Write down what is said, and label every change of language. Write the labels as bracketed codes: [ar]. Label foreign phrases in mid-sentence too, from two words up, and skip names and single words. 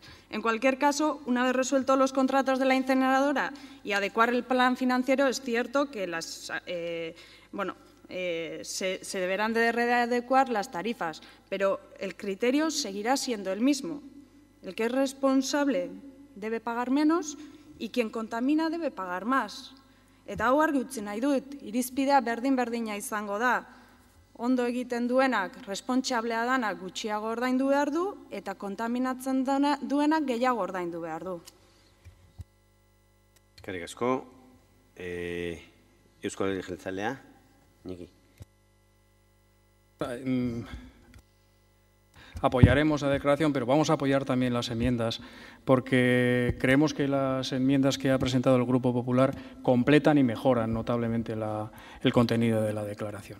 [es] En cualquier caso, una vez resueltos los contratos de la incineradora y adecuar el plan financiero, es cierto que se deberán de readecuar las tarifas, pero el criterio seguirá siendo el mismo. El que es responsable debe pagar menos y quien contamina debe pagar más. [eu] Eta hau argi utzi nahi dut, irizpidea berdin-berdina izango da. Ondo egiten duenak, responsablea danak gutxiago ordaindu behar du, eta kontaminatzen duenak gehiago ordaindu behar du. Eskerrik asko. Eusko Alderdi Jeltzalea, Niki. [es] Apoyaremos la declaración, pero vamos a apoyar también las enmiendas, porque creemos que las enmiendas que ha presentado el Grupo Popular completan y mejoran notablemente el contenido de la declaración.